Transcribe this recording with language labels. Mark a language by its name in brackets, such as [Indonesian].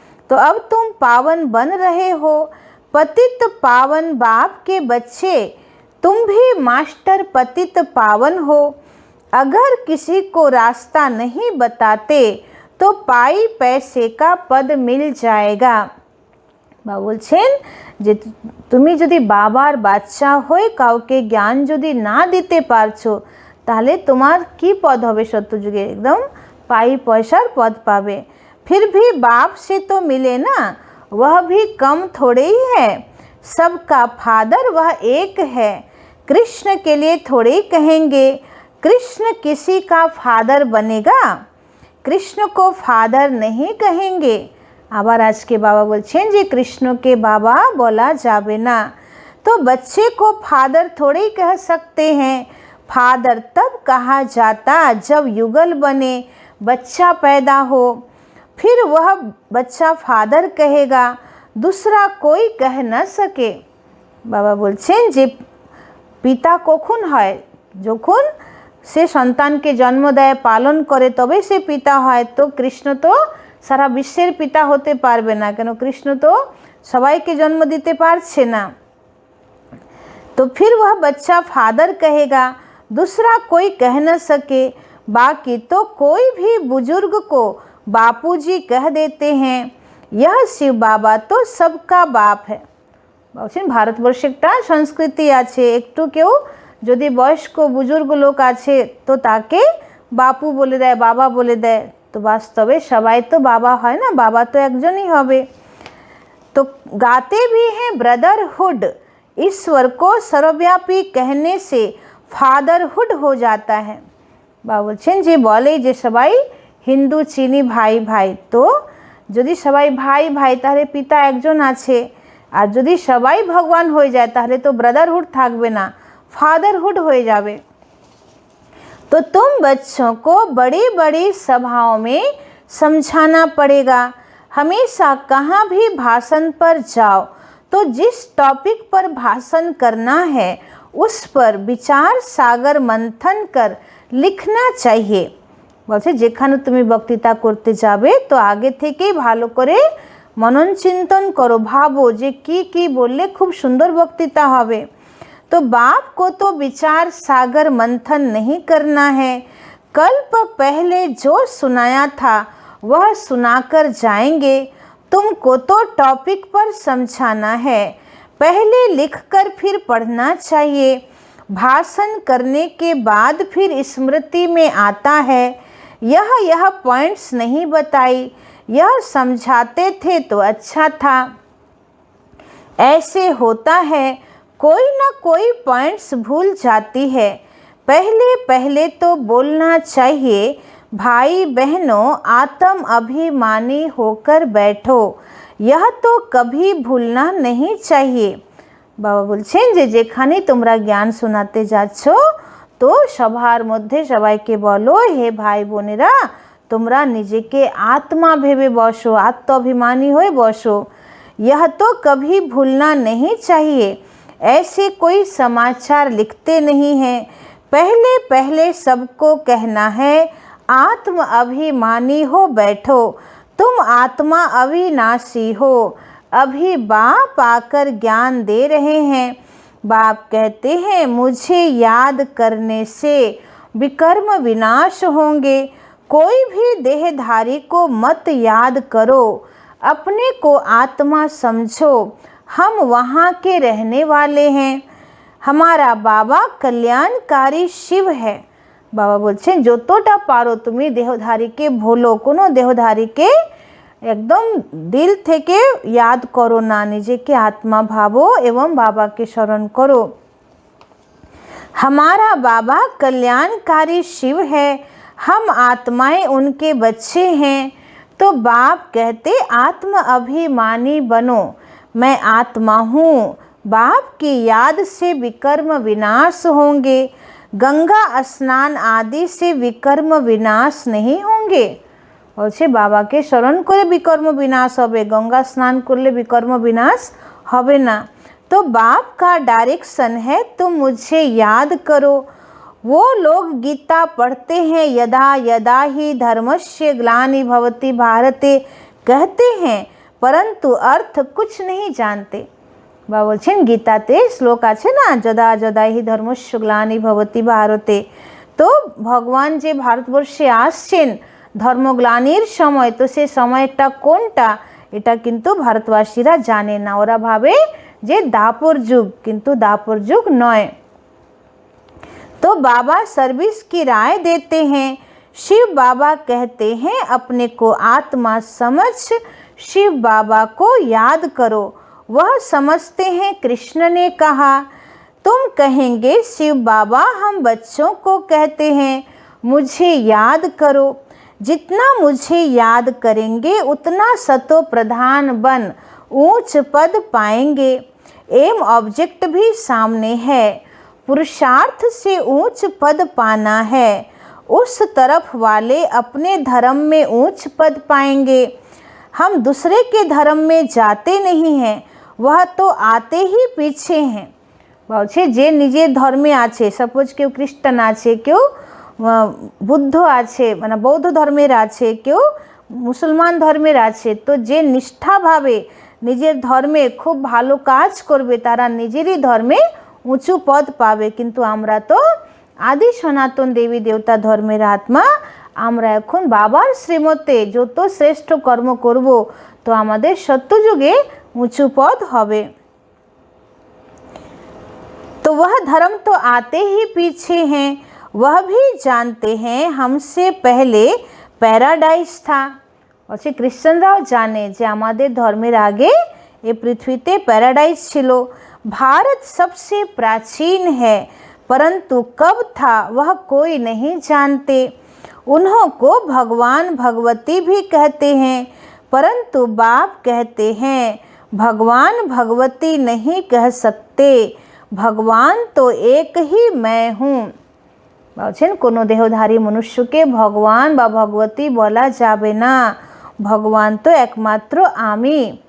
[Hindi] तो अब तुम पावन बन रहे हो, पतित पावन बाप के बच्चे, तुम भी मास्टर पतित पावन हो। अगर किसी को रास्ता नहीं बताते तो पाई पैसे का पद मिल जाएगा। [Bangla] বাবা বলছেন যে তুমি যদি বাবার বাচ্চা হয়ে কাউকে জ্ঞান যদি না দিতে পারছো, তাহলে তোমার কি পদ হবে সত্যযুগে? একদম [Hindi] पाई पैसार पद पावे। फिर भी बाप से तो मिले ना, वह भी कम थोड़े ही है। सबका फादर वह एक है। कृष्ण के लिए थोड़े ही कहेंगे, कृष्ण किसी का फादर बनेगा, कृष्ण को फादर नहीं कहेंगे। আবার আজকে বাবা বলছেন যে কৃষ্ণকে বাবা বলা যাবে না। तो बच्चे को फादर थोड़े ही कह सकते हैं। फादर तब कहा जाता जब युगल बने, बच्चा पैदा हो, फिर वह बच्चा फादर कहेगा, दूसरा कोई कह न सके। [Bangla] बाबा बोलছেন যে पिता कখন হয়, যখন সে সন্তানকে জন্ম দেয়, পালন করে, তবে সে পিতা হয়। তো কৃষ্ণ তো সারা বিশ্বের পিতা হতে পারবে না, কেন কৃষ্ণ তো সবাইকে জন্ম দিতে পারছে না। [Hindi] तो फिर वह बच्चा फादर कहेगा, दूसरा कोई कह न सके। बाकी तो कोई भी बुजुर्ग को बापूजी कह देते हैं। यह शिव बाबा तो सबका बाप है। [Bangla] বলছেন ভারতবর্ষে একটা সংস্কৃতি আছে, একটু কেউ যদি বয়স্ক বুজুর্গ লোক আছে তো তাকে বাপু বলে দেয়, বাবা বলে দেয়। তো বাস্তবে সবাই তো বাবা হয় না, বাবা তো একজনই হবে। [Hindi] तो गाते भी हैं ब्रदरहुड, ईश्वर को सर्वव्यापी कहने से फादरहुड हो जाता है। [Bangla] বাবা বলছেন যে বলে যে সবাই হিন্দু চিনি ভাই ভাই, তো যদি সবাই ভাই ভাই তাহলে পিতা একজন আছে, আর যদি সবাই ভগবান হয়ে যায় তাহলে তো ব্রাদারহুড থাকবে না, [Hindi] फादरहुड हो जावे। तो तुम बच्चों को बड़ी बड़ी सभाओं में समझाना पड़ेगा। हमेशा कहाँ भी भाषण पर जाओ तो जिस टॉपिक पर भाषण करना है उस पर विचार सागर मंथन कर लिखना चाहिए। [Bangla] বলছে যেখানে তুমি বক্তৃতা করতে যাবে তো আগে থেকেই ভালো করে মনন চিন্তন করো, ভাবো যে কি কি বললে খুব সুন্দর বক্তৃতা হবে। [Hindi] तो बाप को तो विचार सागर मंथन नहीं करना है। कल्प पहले जो सुनाया था वह सुनाकर जाएंगे। तुमको तो टॉपिक पर समझाना है, पहले लिखकर फिर पढ़ना चाहिए। भाषण करने के बाद फिर स्मृति में आता है। यह पॉइंट्स नहीं बताई, यह समझाते थे तो अच्छा था। ऐसे होता है, कोई ना कोई पॉइंट्स भूल जाती है। पहले पहले तो बोलना चाहिए, भाई बहनों आत्म अभिमानी होकर बैठो, यह तो कभी भूलना नहीं चाहिए। [Bangla] বাবা বলছেন যে যেখানে তোমরা জ্ঞান শোনাতে যাচ্ছ তো সবার মধ্যে সবাইকে বলো, হে ভাই বোনেরা তোমরা নিজেকে আত্মা ভেবে বসো, আত্মাভিমানী হয়ে বসো। [Hindi] यह तो कभी भूलना नहीं चाहिए। ऐसे कोई समाचार लिखते नहीं हैं। पहले पहले सबको कहना है, आत्म अभिमानी हो बैठो, तुम आत्मा अविनाशी हो। अभी बाप आकर ज्ञान दे रहे हैं। बाप कहते हैं मुझे याद करने से विकर्म विनाश होंगे। कोई भी देहधारी को मत याद करो, अपने को आत्मा समझो, हम वहाँ के रहने वाले हैं। हमारा बाबा कल्याणकारी शिव है। [Bangla] বাবা বলছেন যতটা পারো তুমি দেহধারীকে ভুলো, কোনো দেহধারীকে একদম দিল থেকে याद করো না, নিজেকে আত্মা ভাবো এবং বাবাকে স্মরণ করো। [Hindi] हमारा बाबा कल्याणकारी शिव है, हम आत्माएं उनके बच्चे हैं। तो बाप कहते आत्म अभिमानी बनो, मैं आत्मा हूँ। बाप की याद से विकर्म विनाश होंगे। गंगा स्नान आदि से विकर्म विनाश नहीं होंगे। [Bangla] বলছে বাবাকে স্মরণ করে বিকর্ম বিনাশ হবে, গঙ্গা স্নান করলে বিকর্ম বিনাশ হবে না। [Hindi] तो बाप का डायरेक्शन है तुम मुझे याद करो। वो लोग गीता पढ़ते हैं, [Sanskrit] यदा यदा ही धर्मस्य ग्लानि भवति भारते [Hindi] कहते हैं, परंतु अर्थ कुछ नहीं जानते। [Bangla] বাবা বলছেন গীতাতে শ্লোক আছে না, [Sanskrit] যদা যদা হি ধর্মস্য গ্লানি ভবতি ভারতে। [Bangla] তো ভগবান যে ভারতবর্ষে আসছেন ধর্মগ্লানির সময়, তো সে সময়টা কোনটা এটা কিন্তু ভারতবাসীরা জানে না। ওরা ভাবে যে দাপর যুগ, কিন্তু দাপর যুগ নয়। [Hindi] तो बाबा सर्विस की राय देते हैं। शिव बाबा कहते हैं अपने को आत्मा समझ शिव बाबा को याद करो। वह समझते हैं कृष्ण ने कहा। तुम कहेंगे शिव बाबा हम बच्चों को कहते हैं मुझे याद करो, जितना मुझे याद करेंगे उतना सतो प्रधान बन ऊंच पद पाएंगे। एम ऑब्जेक्ट भी सामने है, पुरुषार्थ से ऊंच पद पाना है। उस तरफ वाले अपने धर्म में ऊंच पद पाएंगे। हम दूसरे के धर्म में जाते नहीं हैं, वह तो आते ही पीछे हैं। [Bangla] বলছে যে নিজের ধর্মে আছে, সাপোজ কেউ খ্রিস্টান আছে, কেউ বুদ্ধ আছে, মানে বৌদ্ধ ধর্মের আছে, কেউ মুসলমান ধর্মের আছে, তো যে নিষ্ঠাভাবে নিজের ধর্মে খুব ভালো কাজ করবে তারা নিজেরই ধর্মে উঁচু পদ পাবে। কিন্তু আমরা তো আদি সনাতন দেবী দেবতা ধর্মের আত্মা, আমরা এখন বাবার শ্রীমতে যত শ্রেষ্ঠ কর্ম করব তো আমাদের সত্যযুগে উঁচু পদ হবে। [Hindi] तो वह धर्म तो आते ही पीछे हैं, वह भी जानते हैं हमसे पहले প্যারাডাইস था। [Bangla] বলছে খ্রিস্টানরাও জানে যে আমাদের ধর্মের আগে এই পৃথিবীতে প্যারাডাইস ছিল। [Hindi] भारत सबसे प्राचीन है, परंतु कब था वह कोई नहीं जानते। उन्हों को भगवान भगवती भी कहते हैं, परंतु बाप कहते हैं भगवान भगवती नहीं कह सकते, भगवान तो एक ही मैं हूँ। [Bangla] বলছেন কোনো দেহধারী মনুষ্যকে ভগবান বা ভগবতী বলা যাবে না, ভগবান তো একমাত্র আমি।